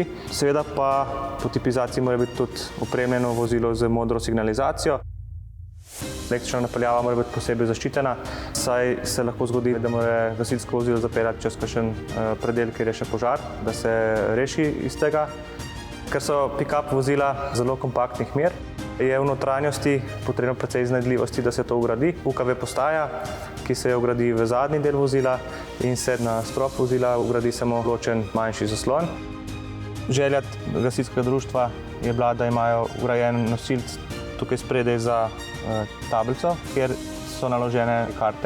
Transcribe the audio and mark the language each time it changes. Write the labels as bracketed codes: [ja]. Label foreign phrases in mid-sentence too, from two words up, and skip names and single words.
[sl] Seveda pa po tipizaciji mora biti tudi opremljeno vozilo z modro signalizacijo. Električna napeljava mora biti posebej zaščitena, saj se lahko zgodi, da mora gasilsko vozilo zapeljati čez kakšen predel, kjer je še požar, da se reši iz tega. Ker so pick-up vozila zelo kompaktnih mer, je v notranjosti potrebno precej iznajdljivosti, da se to vgradi. UKV postaja, ki se vgradi v zadnji del vozila in se na strop vozila vgradi samo ločen manjši zaslon. Želja gasilskega društva je bila, da imajo vgrajen nosilec tukaj spredaj za tablico, kjer so naložene karte.